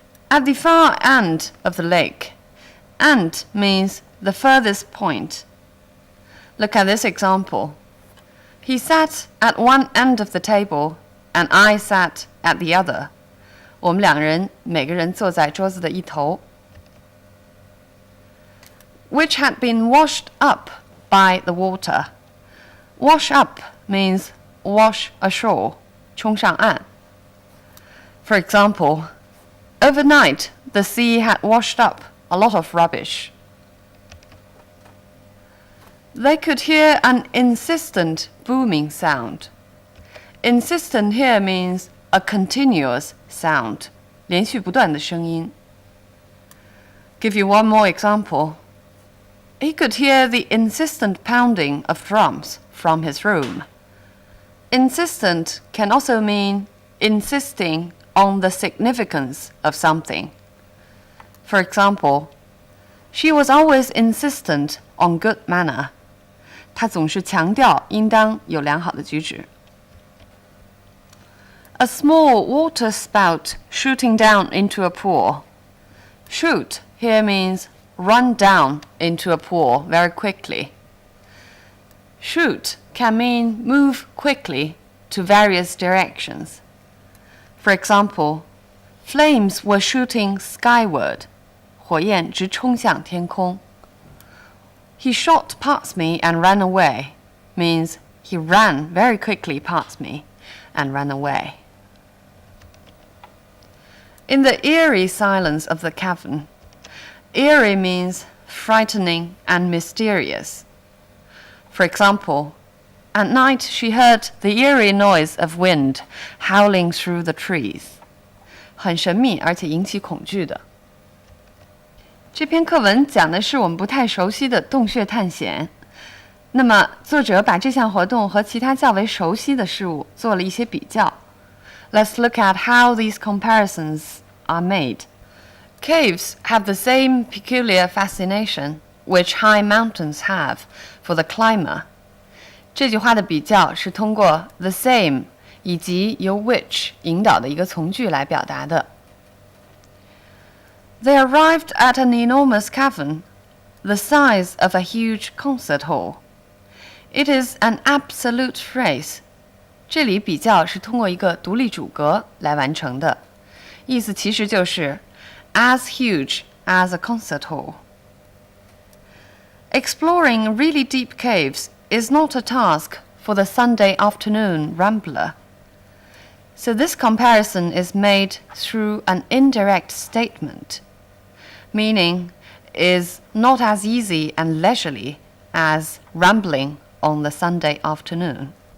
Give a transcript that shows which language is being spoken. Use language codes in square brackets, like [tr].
[en] At the far end of the lake, end means the furthest point. Look at this example. He sat at one end of the table, and I sat at the other. [zh] 我们两人每个人坐在桌子的一头。 [en] Which had been washed up by the water. Wash up means wash ashore, [zh] 冲上岸。 [en] For example, overnight the sea had washed up a lot of rubbish. They could hear an insistent booming sound. Insistent here means a continuous sound, [zh] 连续不断的声音。 [en] Give you one more example. He could hear the insistent pounding of drums from his room. Insistent can also mean insisting on the significance of something. For example, she was always insistent on good manner. [zh] 她总是强调应当有良好的举止。 [en] A small water spout shooting down into a pool. Shoot here means run down into a pool very quickly. Shoot can mean move quickly to various directions. For example, flames were shooting skyward. [zh] 火焰直冲向天空。 [en] He shot past me and ran away means he ran very quickly past me and ran away. In the eerie silence of the cavern, eerie means frightening and mysterious. For example, at night she heard the eerie noise of wind howling through the trees. [zh] 很神秘而且引起恐惧的。这篇课文讲的是我们不太熟悉的洞穴探险。那么，作者把这项活动和其他较为熟悉的事物做了一些比较。 [en] Let's look at how these comparisons are made. Caves have the same peculiar fascination which high mountains have for the climber. [zh] 这句话的比较是通过 the same 以及由 which 引导的一个从句来表达的。 [en] They arrived at an enormous cavern, the size of a huge concert hall. It is an absolute phrase. [zh] 这里比较是通过一个独立主格来完成的，意思其实就是 [en] as huge as a concert hall. Exploring really deep caves is not a task for the Sunday afternoon rambler. So this comparison is made through an indirect statement, meaning is not as easy and leisurely as rambling on the Sunday afternoon.